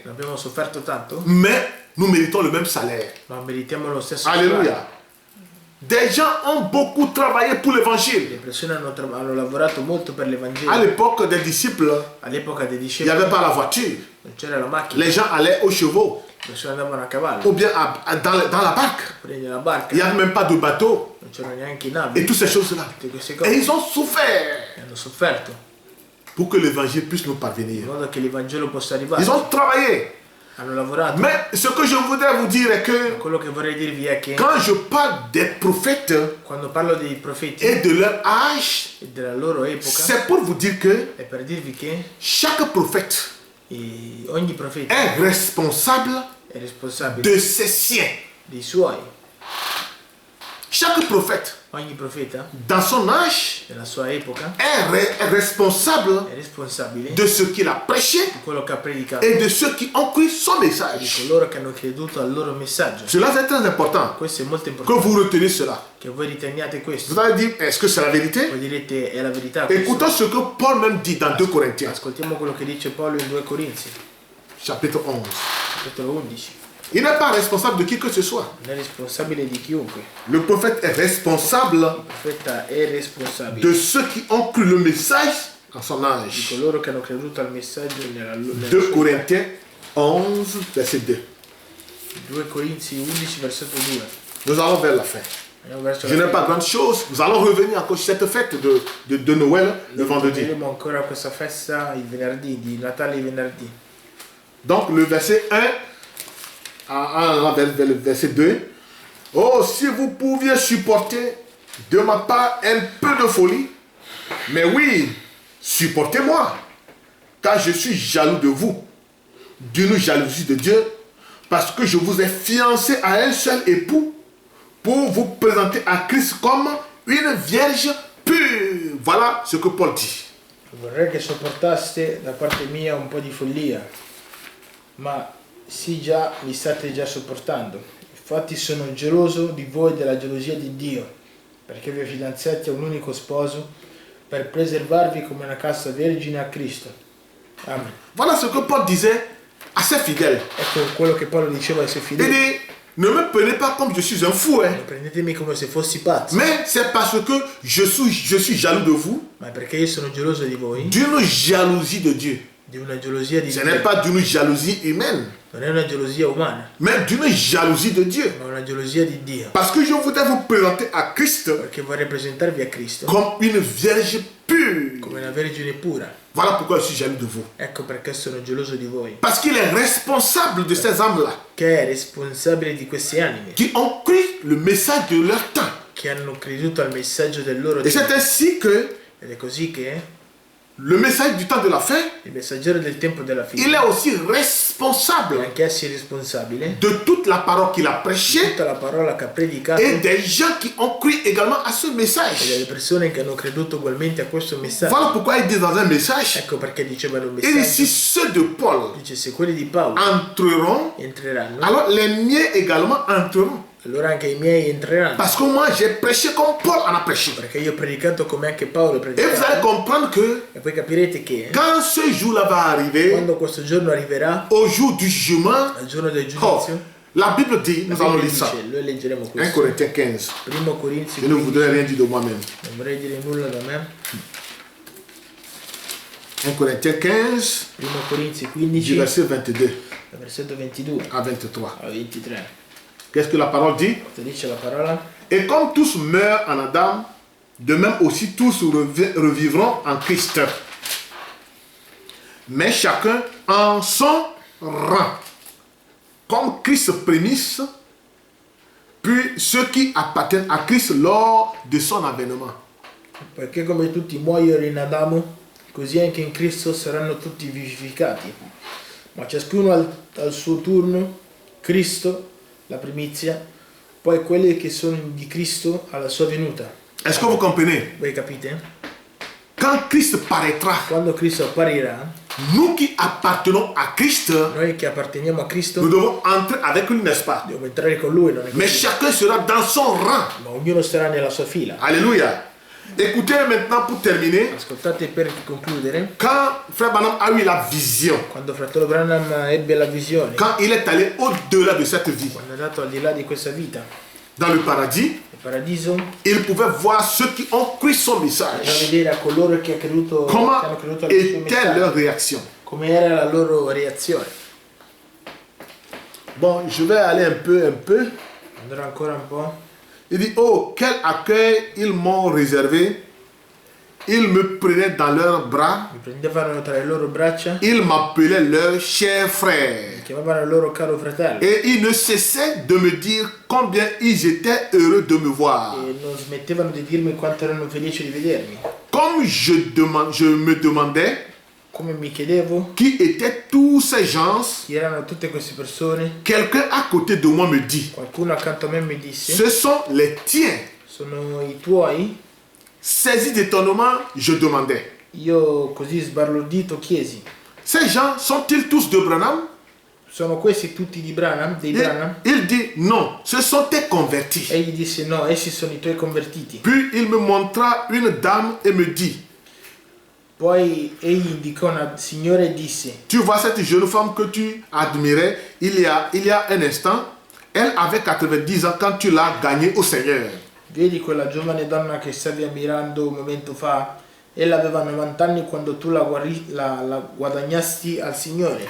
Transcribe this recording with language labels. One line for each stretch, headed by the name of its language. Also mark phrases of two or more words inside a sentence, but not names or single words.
Italian: non abbiamo sofferto tanto,
French: mais nous méritons le même salaire.
Italian: ma meritiamo lo stesso salario.
French: Alléluia. Des gens ont beaucoup travaillé pour Le l'évangile.
Italian: persone hanno lavorato molto per
French: À
Italian: l'Evangelo.
French: l'époque des disciples,
Italian: All'epoca dei
French: il n'y
Italian: discepoli
French: avait pas la voiture.
Italian: non c'era la macchina,
French: Les gens allaient aux chevaux
Italian: le persone andavano a cavallo,
French: ou bien dans la barque.
Italian: prendere la barca,
French: Il n'y avait même pas de bateau
Italian: non c'erano neanche
French: et
Italian: navi,
French: toutes ces choses-là.
Italian: tutte queste
French: Et
Italian: cose.
French: ils ont souffert
Italian: E hanno sofferto,
French: pour que l'évangile puisse nous
Italian: in
French: parvenir.
Italian: modo che l'Evangelo possa arrivare.
French: Ils ont travaillé.
Italian: Hanno lavorato.
French: Mais ce que je voudrais vous dire est que
Italian: Quello che vorrei dirvi è che
French: quand je parle des prophètes
Italian: quando parlo dei profeti
French: et de leur âge,
Italian: e della loro epoca,
French: c'est pour vous dire que
Italian: è per dirvi che
French: chaque prophète
Italian: ogni profeta
French: est responsable
Italian: è responsabile
French: de ses siens.
Italian: dei suoi.
French: Chaque prophète,
Italian: Ogni profeta
French: dans son âge,
Italian: nella sua epoca
French: est responsable
Italian: è responsabile
French: de ce qu'il a prêché
Italian: di quello che ha predicato,
French: et de ceux qui ont cru son
Italian: di
French: message.
Italian: coloro che hanno creduto al loro messaggio.
French: Cela c'est très important
Italian: Questo è molto
French: que
Italian: importante,
French: vous reteniez cela.
Italian: che voi riteniate questo.
French: Vous allez dire, est-ce que c'est la vérité?
Italian: Voi direte è la verità questo?
French: Écoutons ce que Paul même dit dans 2 Corinthiens,
Italian: Ascoltiamo quello che dice Paolo in 2 Corinzi,
French: chapitre 11.
Italian: capitolo 11.
French: Il n'est pas responsable de qui que ce soit.
Italian: Non è responsabile di chiunque.
French: Le prophète est responsable
Italian: Il profeta è responsabile
French: de ceux qui ont cru le message à son
Italian: di
French: âge.
Italian: coloro che hanno creduto al messaggio nella
French: 2
Italian: sua
French: Corinthiens 11, verset 2.
Italian: 2 Corinzi 11 versetto 2.
French: Nous allons vers la fin.
Italian: Andiamo verso
French: Je
Italian: la
French: n'ai pas
Italian: fine.
French: grande chose. Nous allons revenir encore sur cette fête de Noël le vendredi.
Italian: Vedremo ancora questa festa il venerdì, di Natale il venerdì.
French: Donc le verset 1 vers le verset 2. Oh, si vous pouviez supporter de ma part un peu de folie, mais oui, supportez-moi, car je suis jaloux de vous, d'une jalousie de Dieu, parce que je vous ai fiancé à un seul époux pour vous présenter à Christ comme une vierge pure. Voilà ce que Paul dit.
Italian: Vorrei che sopportaste da parte mia un po' di follia, ma sì, già mi state già sopportando. Infatti sono geloso di voi della gelosia di Dio, perché vi ho fidanzati a un unico sposo per preservarvi come una casta vergine a Cristo. Amen.
French: Voilà ce que Paul disait à ses fidèles.
Italian: Ecco quello che Paolo diceva ai suoi
French: Il
Italian: figli.
French: dit, ne me prenez pas comme je suis un fou, hein.
Italian: Non prendetemi come se fossi pazzo,
French: Mais c'est parce que je suis jaloux de vous,
Italian: ma perché io sono geloso di voi,
French: d'une jalousie de Dieu.
Italian: di una gelosia di
French: Ce
Italian: Dio.
French: n'est pas d'une jalousie humaine,
Italian: Non è una gelosia umana,
French: mais d'une jalousie de Dieu.
Italian: ma una gelosia di Dio.
French: Parce que je voudrais vous présenter à Christ
Italian: Perché vorrei presentarvi a Cristo
French: comme une vierge pure.
Italian: come una vergine pura.
French: Voilà pourquoi je suis jaloux de vous.
Italian: Ecco perché sono geloso di voi.
French: Parce qu'il est responsable de ces âmes-là
Italian: Che è responsabile di queste anime
French: qui ont cru le message de leur temps.
Italian: che hanno creduto al messaggio del loro
French: Et c'est
Italian: tempo.
French: ainsi que
Italian: Ed è così che
French: le messager du temps de la fin,
Italian: il messaggero del tempo della
French: il
Italian: fine,
French: est aussi
Italian: è
French: responsable
Italian: anch'essi responsabile
French: de toute la parole qu'il a
Italian: di
French: prêchée
Italian: tutta la parola che ha predicato
French: et
Italian: e
French: des gens qui ont cru également à ce
Italian: delle
French: message.
Italian: persone che hanno creduto ugualmente a questo messaggio.
French: Voilà pourquoi il dit dans un message,
Italian: Ecco perché diceva in un
French: il dit si
Italian: messaggio,
French: ceux de Paul
Italian: dice se quelli di Paolo
French: entreront,
Italian: entreranno,
French: alors les miens également entreront.
Italian: allora anche i miei entreranno.
French: Parce que moi j'ai prêché comme Paul en a prêché.
Italian: Perché io ho predicato come anche Paolo ha
French: Et vous allez
Italian: predicato.
French: comprendre que
Italian: E poi capirete che
French: quand ce jour-là va arriver,
Italian: quando questo giorno arriverà,
French: au jour du jugement,
Italian: al giorno del oh, giudizio,
French: la Bible dit,
Italian: la
French: nous allons
Italian: Bibbia
French: lire ça,
Italian: dice, noi leggeremo
French: 1
Italian: questo.
French: Corinthiens 15.
Italian: Primo Corinzi
French: Je ne
Italian: 15,
French: voudrais rien dire de moi-même.
Italian: non vorrei dire nulla da me.
French: 1 Corinthiens 15,
Italian: Primo Corinzi
French: du
Italian: 15,
French: verset 22
Italian: dal versetto 22
French: à 23.
Italian: a 23.
French: Qu'est-ce que la parole dit?
Italian: Cosa dice la parola?
French: Et comme tous meurent en Adam, de même aussi tous revivront en Christ. Mais chacun en son rang. Comme Christ prémisse, puis ceux qui appartiennent à Christ lors de son avènement.
Italian: Perché come tutti muoiono in Adamo, così anche in Cristo saranno tutti vivificati. Ma ciascuno al suo turno, Cristo, la primizia, poi quelli che sono di Cristo alla sua venuta.
French: Est-ce que vous comprenez?
Italian: Voi capite?
French: Quand Christ paraîtra,
Italian: Quando Cristo apparirà,
French: nous qui appartenons à Christ,
Italian: noi che apparteniamo a Cristo
French: nous devons entrer avec lui, n'est-ce pas?
Italian: dobbiamo entrare con Lui, non è
French: Mais
Italian: così?
French: chacun sera dans son rang.
Italian: Ma ognuno starà nella sua fila.
French: Alléluia. Écoutez maintenant pour terminer,
Italian: Ascoltate per concludere,
French: quand Frère Branham a eu la vision,
Italian: quando fratello Branham ebbe la visione,
French: quand il est allé au-delà de cette vie,
Italian: quando è andato al di là di questa vita,
French: dans le paradis,
Italian: nel paradiso,
French: il pouvait voir ceux qui ont cru son
Italian: da
French: message.
Italian: vedere a coloro che, che hanno
French: Comment
Italian: creduto al suo
French: était
Italian: messaggio,
French: leur réaction?
Italian: come era la loro reazione.
French: Bon, je vais aller un peu.
Italian: Andrò ancora un po'.
French: Il dit, oh, quel accueil ils m'ont réservé. Ils me prenaient dans leurs bras.
Italian: Mi prendevano tra le loro braccia,
French: Ils m'appelaient leur cher frère.
Italian: chiamavano il loro caro fratello
French: Et ils ne cessaient de me dire combien ils étaient heureux de me voir.
Italian: e non smettevano di dirmi quanto erano felici di vedermi.
French: Comme je me demandais
Italian: Come mi chiedevo
French: qui étaient tous ces gens,
Italian: chi erano tutte queste persone,
French: quelqu'un à côté de moi me dit,
Italian: qualcuno accanto a me mi disse:
French: ce sont les tiens.
Italian: sono i tuoi?
French: Saisi d'étonnement, je demandais,
Italian: Io così sbalordito chiesi:
French: ces gens sont-ils tous de Branham?
Italian: sono questi tutti di Branham, dei Branham?
French: Il dit, non, ce sont tes convertis.
Italian: Egli disse: no, essi sono i tuoi convertiti.
French: Puis il me montra une dame et me dit,
Italian: Poi egli indicò una signora e disse:
French: tu vois cette jeune femme que tu admirais il y a un instant, elle avait 90 ans quand tu l'as gagnée au Seigneur.
Italian: vedi quella giovane donna che stavi ammirando un momento fa? Ella aveva 90 anni quando tu la guadagnasti al Signore.